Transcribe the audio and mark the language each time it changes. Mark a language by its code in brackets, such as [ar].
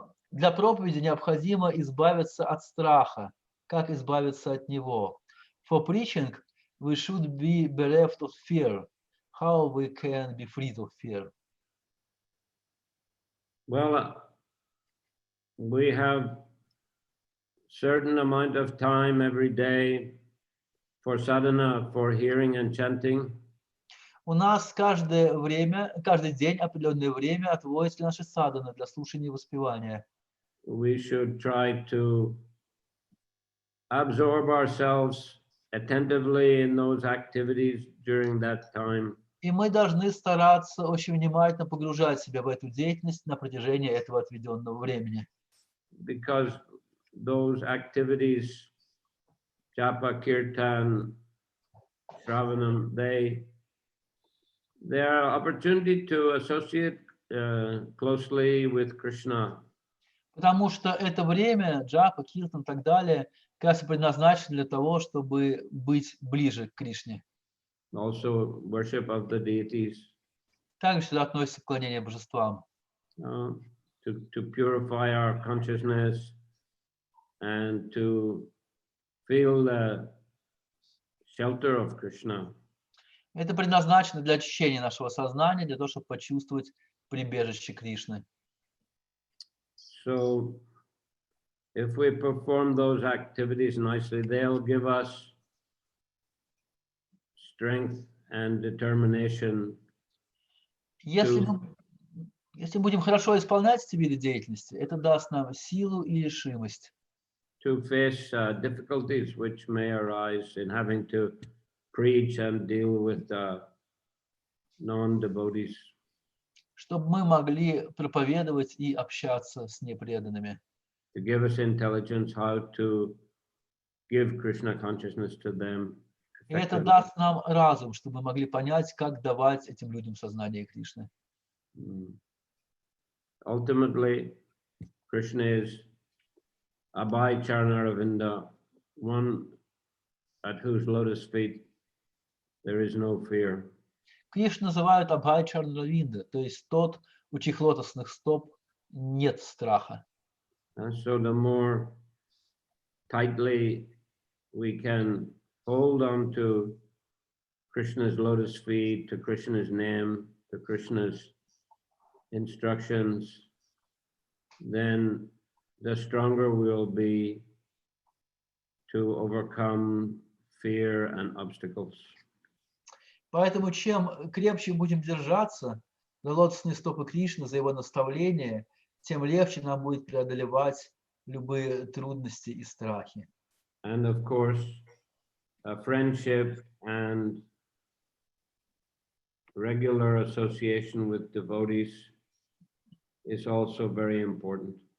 [ru] Для проповеди необходимо избавиться от страха. Как избавиться от него? [en] For preaching, we should be bereft of fear. How we can be free of fear? Well, we have certain amount of time every day for sadhana, for hearing and chanting. [ru] У нас каждый день определенное время отводится для нашей садханы, для слушания и воспевания. [en] We should try to absorb ourselves attentively in those activities during that time. [ru] И мы должны стараться очень внимательно погружать себя в эту деятельность на протяжении этого отведенного времени. [en] Because those activities, japa, kirtan, shravanam, they are opportunity to associate closely with Krishna. [ru] Потому что это время, джапа, киртан и так далее, как раз предназначено для того, чтобы быть ближе к Кришне. [en] Also worship of the deities. [ru] Также сюда относится поклонение божествам. [en] To purify our consciousness and to feel the shelter of Krishna. [ru] Это предназначено для очищения нашего сознания, для того, чтобы почувствовать прибежище Кришны. [en] So, if we perform those activities nicely, they'll give us strength and determination. [ru] Если будем хорошо исполнять эти виды деятельности, это даст нам силу и решимость. [en] To face difficulties which may arise in having to preach and deal with non-devotees. [ru] Чтобы мы могли проповедовать и общаться с непреданными. [en] To give us intelligence how to give Krishna consciousness to them. [ru] И это даст нам разум, чтобы мы могли понять, как давать этим людям сознание Кришны. [en] Ultimately, Krishna is Abhay Charnaravinda, one at whose lotus feet there is no fear. [ru] Кришну называют Абхай Чарнравинда, то есть тот, у чьих лотосных стоп нет страха. [en] And so the more tightly we can hold on to Krishna's lotus feet, to Krishna's name, to Krishna's instructions, then the stronger we'll be to overcome fear and obstacles. [ru] Поэтому чем крепче будем держаться за лотосные стопы Кришны, за его наставления, тем легче нам будет преодолевать любые трудности и страхи. [en] And of course, a friendship and regular association with devotees is also very important.